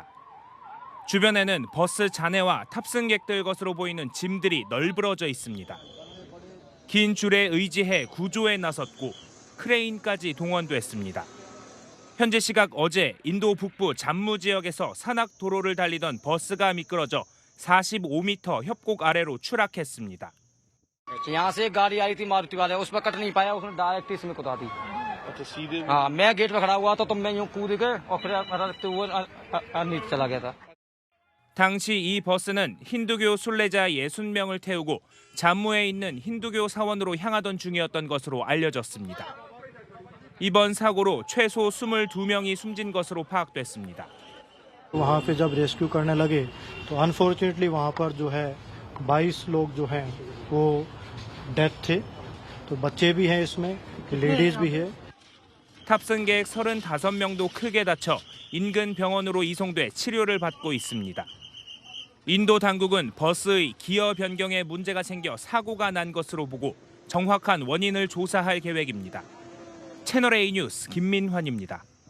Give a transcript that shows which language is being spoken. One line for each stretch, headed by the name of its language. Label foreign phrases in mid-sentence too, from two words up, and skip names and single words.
Korean: 주변에는 버스 잔해와 탑승객들 것으로 보이는 짐들이 널브러져 있습니다. 긴 줄에 의지해 구조에 나섰고 크레인까지 동원됐습니다. 현재 시각 어제 인도 북부 잠무 지역에서 산악 도로를 달리던 버스가 미끄러져 45m 협곡 아래로 추락했습니다.
Hindi: यहाँ से एक गाड़ी आई थी मारुति वाले उस पर कट नहीं पाया उसने डायरेक्ट इसमें कुदा दी हाँ मैं गेट पे खड़ा हुआ था तो मैं यूं कूद के और फिर रखते हुए नीचे चला गया था.
Korean: 당시 이 버스는 힌두교 순례자 60명을 태우고 잠무에 있는 힌두교 사원으로 향하던 중이었던 것으로 알려졌습니다. 이번 사고로 최소 22명이 숨진 것으로 파악됐습니다.
Hindi: वहाँ पे जब रेस्क्यू करने लगे तो अनफॉर्चुनेटली वहाँ पर जो है 22 लोग जो हैं वो डेथ थे तो बच्चे भी हैं इसमें लेडीज भी है.
Korean: 탑승객 35명도 크게 다쳐 인근 병원으로 이송돼 치료를 받고 있습니다. 인도 당국은 버스의 기어 변경에 문제가 생겨 사고가 난 것으로 보고 정확한 원인을 조사할 계획입니다. 채널A 뉴스 김민환입니다.